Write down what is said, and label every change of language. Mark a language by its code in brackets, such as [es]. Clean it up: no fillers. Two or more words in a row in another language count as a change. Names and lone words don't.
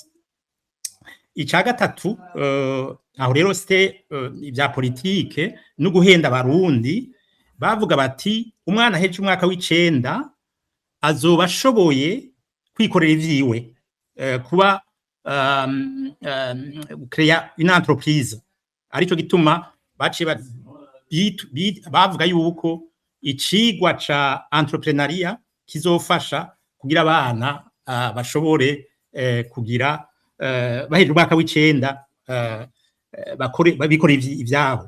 [rn] Ica gatatu, aho rero c'était ivya politike no guhenda abarundi, bavuga bati umwana heje umwaka w'9 azoba ashoboye kwikorera ivyiwe, kuba [fr] créer une entreprise. [rn] Arico gituma baciye bavuga yuko icigwa ca entrepreneuria kizofasha kugira abana bashobore kugira baheje umwaka w'9 babikora ivyabo.